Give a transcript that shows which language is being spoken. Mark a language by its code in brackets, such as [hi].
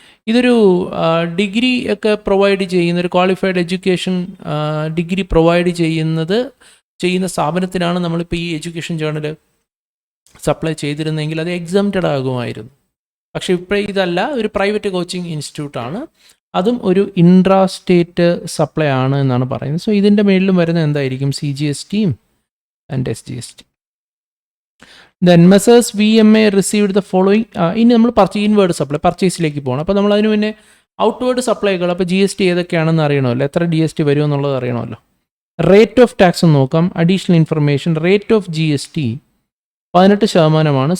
[ml] ഇതൊരു ഡിഗ്രി ഒക്കെ പ്രൊവൈഡ് ചെയ്യുന്ന ഒരു ക്വാളിഫൈഡ് എഡ്യൂക്കേഷൻ ഡിഗ്രി പ്രൊവൈഡ് ചെയ്യുന്ന സ്ഥാപനത്തിനാണ് നമ്മളിപ്പോൾ ഈ എഡ്യൂക്കേഷൻ ജേർണൽ സപ്ലൈ ചെയ്തിരുന്നെങ്കിൽ അത് എക്സംപ്റ്റഡ് ആകുമായിരുന്നു. പക്ഷേ ഇപ്പോൾ ഇതല്ല, ഒരു പ്രൈവറ്റ് കോച്ചിങ് ഇൻസ്റ്റിറ്റ്യൂട്ടാണ്. അതും ഒരു ഇൻട്രാ സ്റ്റേറ്റ് സപ്ലൈ ആണ് എന്നാണ് പറയുന്നത്. സോ ഇതിൻ്റെ മേളിലും വരുന്നത് എന്തായിരിക്കും? CGST and SGST. [en] Then messrs VMA received the following. [ml] ഇനി നമ്മൾ ഇൻവേർഡ് സപ്ലൈ പർച്ചേസിലേക്ക് പോകണം. അപ്പോൾ നമ്മൾ അതിന് മുന്നേ ഔട്ട്വേർഡ് സപ്ലൈകൾ, അപ്പോൾ GST ഏതൊക്കെയാണെന്ന് അറിയണമല്ലോ, എത്ര GST വരുമെന്നുള്ളത് അറിയണമല്ലോ. [en] rate of tax [ml] നോക്കാം. [en] Additional information. Rate of GST 18%.